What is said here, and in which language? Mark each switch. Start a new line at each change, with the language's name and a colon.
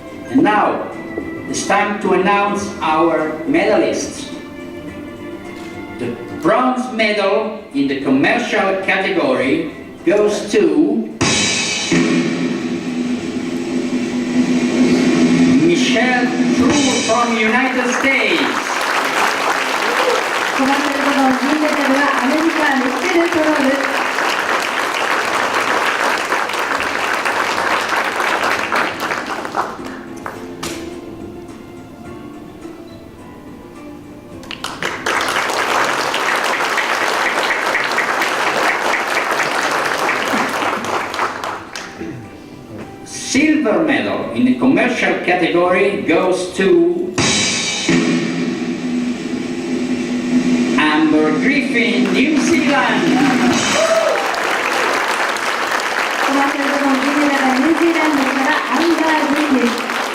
English: And now, it's time to announce our medalists. The bronze medal in the commercial category goes to Michelle True from United States.
Japanese: コマーシャル部門銀メダルはアメリカミッシェル・トロール。
English: Silver medal in the commercial category goes to Amber Griffin, New Zealand.
Japanese: コマーシャル部門銀メダルはニュージーランドからアンバー・グリフィン。